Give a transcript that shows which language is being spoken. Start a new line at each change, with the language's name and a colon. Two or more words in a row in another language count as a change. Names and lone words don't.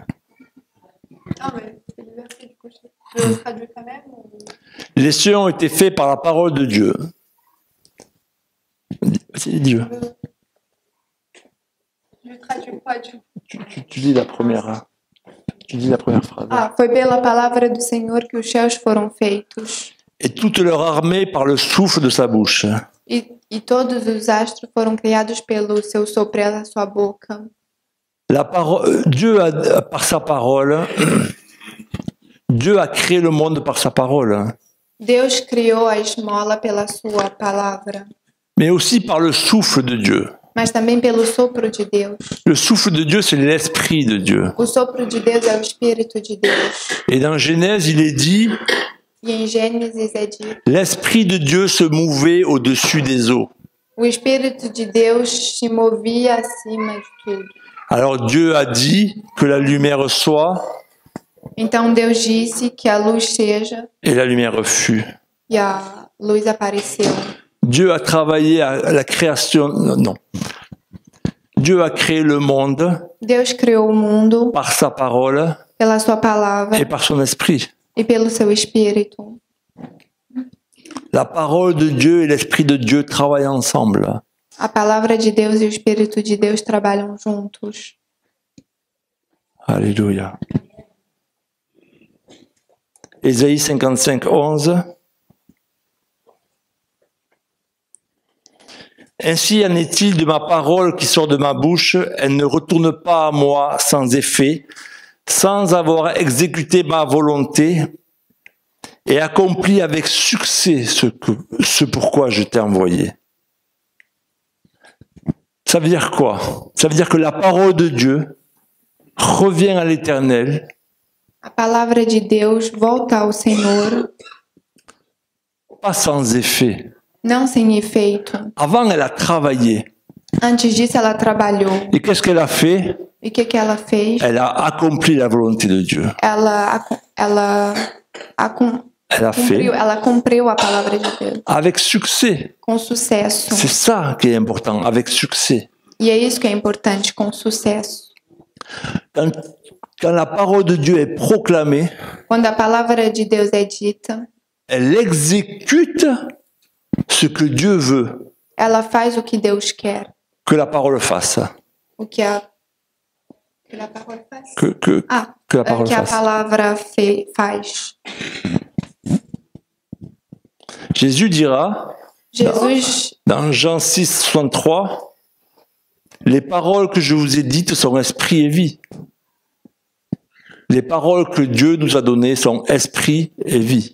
French: Les cieux ont été faits par la parole de Dieu. C'est Dieu. Tu dis la première. Tu dis la première phrase.
Portuguese: Foi pela palavra do Senhor que os céus foram feitos.
French: Et toute leur armée par le souffle de sa bouche.
Portuguese: E todos os astros foram criados pelo seu sopro da sua boca.
French: Dieu a, par sa parole, Dieu a créé le monde par sa parole.
Portuguese: Deus criou a esmola pela sua palavra.
French: Mais aussi par le souffle de Dieu.
Portuguese: Mas também pelo sopro de Deus.
French: Le souffle de Dieu, c'est l'esprit de Dieu.
Portuguese: O sopro de Deus é o Espírito de Deus.
French: Et dans Genèse, il est dit,
Portuguese: E em Gênesis é dito,
French: l'esprit de Dieu se mouvait au-dessus des eaux.
Portuguese: o Espírito de Deus se movia acima de tudo.
French: Alors Dieu a dit que la lumière soit,
Portuguese: Então Deus disse que a luz seja,
French: et la lumière fut.
Portuguese: e a luz apareceu.
French: Dieu a travaillé à la création, non. Dieu a créé le monde
Portuguese: Deus criou o mundo
French: par sa parole
Portuguese: pela sua palavra
French: et par son esprit.
Portuguese: e pelo seu Espírito.
French: La parole de Dieu et l'esprit de Dieu travaillent ensemble.
Portuguese: A palavra de Deus e o Espírito de Deus trabalham juntos.
French: Alléluia. Ésaïe 55, 11. Ainsi en est-il de ma parole qui sort de ma bouche, elle ne retourne pas à moi sans effet, sans avoir exécuté ma volonté et accompli avec succès ce pourquoi je t'ai envoyé. Ça veut dire quoi? Ça veut dire que la parole de Dieu revient à l'Éternel.
Portuguese: A palavra de Deus volta ao Senhor,
French: Pas sans effet.
Portuguese: não sem efeito.
French: Avant, elle a travaillé.
Portuguese: Antes disso, ela trabalhou.
French: Et qu'est-ce qu'elle a fait?
Portuguese: E o que ela fez?
French: Elle a accompli la volonté de Dieu.
Portuguese: Ela cumpriu a palavra de Deus.
French: Avec succès.
Portuguese: Com sucesso.
French: C'est ça qui est important, avec succès.
Portuguese: E é isso que é importante, com sucesso.
French: Quand la parole de Dieu est proclamée,
Portuguese: Quando a palavra de Deus é dita,
French: elle exécute ce que Dieu veut
Portuguese: ela faz o que Deus quer.
French: que la parole fasse.
Portuguese: O que a palavra faz?
French: Que la parole
Portuguese: que a
French: fasse.
Portuguese: palavra faz.
French: Jésus dira,
Portuguese: Jesus,
French: dans Jean 6, 63, les paroles que je vous ai dites sont esprit et vie. Les paroles que Dieu nous a données sont esprit et vie.